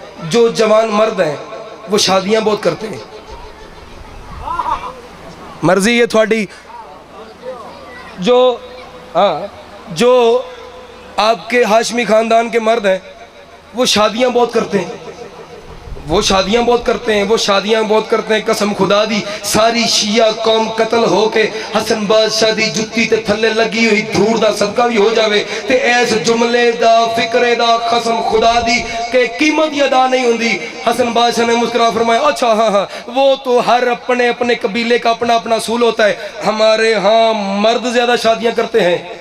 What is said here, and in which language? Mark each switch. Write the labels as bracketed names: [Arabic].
[Urdu] جو جوان مرد ہیں وہ شادیاں بہت کرتے ہیں. مرضی ہے تھوڑی. جو آپ کے ہاشمی خاندان کے مرد ہیں وہ شادیاں بہت کرتے ہیں. وہ شادیاں بہت کرتے ہیں. [Punjabi] قسم خدا دی ساری شیعہ قوم قتل ہو کے حسن بادشاہ دی جتی تے تھلے لگی ہوئی دھوڑ دا صدقہ بھی ہو جاوے تے ایس جملے دا فکرے دا قسم خدا دی کہ قیمت ہی ادا نہیں ہوندی. [Urdu] حسن بادشاہ نے مسکرا فرمایا اچھا ہاں وہ تو ہر اپنے اپنے قبیلے کا اپنا اپنا اصول ہوتا ہے. ہمارے ہاں مرد زیادہ شادیاں کرتے ہیں.